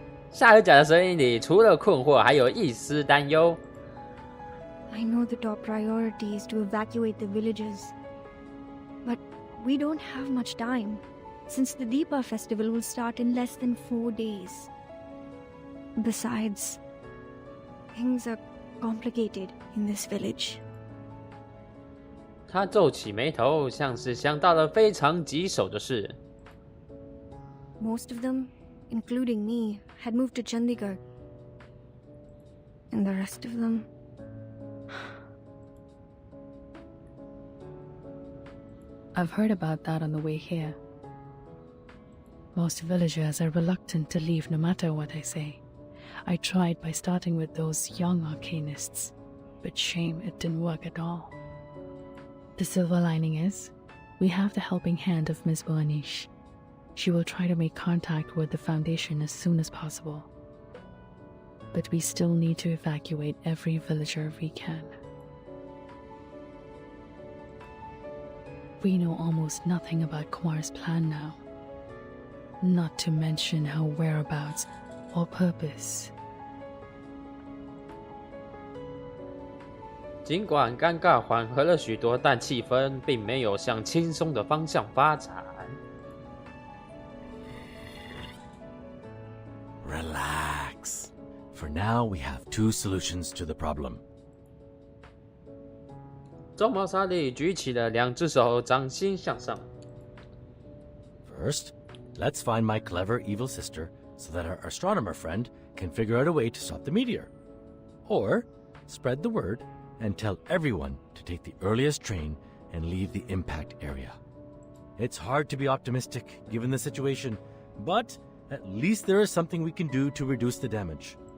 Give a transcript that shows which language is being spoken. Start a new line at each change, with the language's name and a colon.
Chinese: 夏尔甲的声音里除了困惑，还有一丝担忧。
English: I know the top priority is to evacuate the villages. But we don't have much time, since the Deepa festival will start in less than 4 days. Besides, things are complicated in this village.
Chinese: 他皱起眉头，像是想到了非常棘手的事。
English: Most of them, including me, had moved to Chandigarh. And the rest of them... I've heard about that on the way here. Most villagers are reluctant to leave no matter what I say. I tried by starting with those young arcanists, but shame it didn't work at all. The silver lining is, we have the helping hand of Ms. Burnish. She will try to make contact with the Foundation as soon as possible. But we still need to evacuate every villager we can. We know almost nothing about Kumar's plan now. Not to mention her whereabouts or purpose.
Chinese: 尽管尴尬缓和了许多，但气氛并没有向轻松的方向发展。
English: Relax. For now, we have 2 solutions to the problem.
Chinese: 棕毛沙利举起了2只手，掌心向上。
English: First, let's find my clever evil sister so that our astronomer friend can figure out a way to stop the meteor. Or, spread the word and tell everyone to take the earliest train and leave the impact area. It's hard to be optimistic given the situation, but at least there is something we can do to reduce the damage.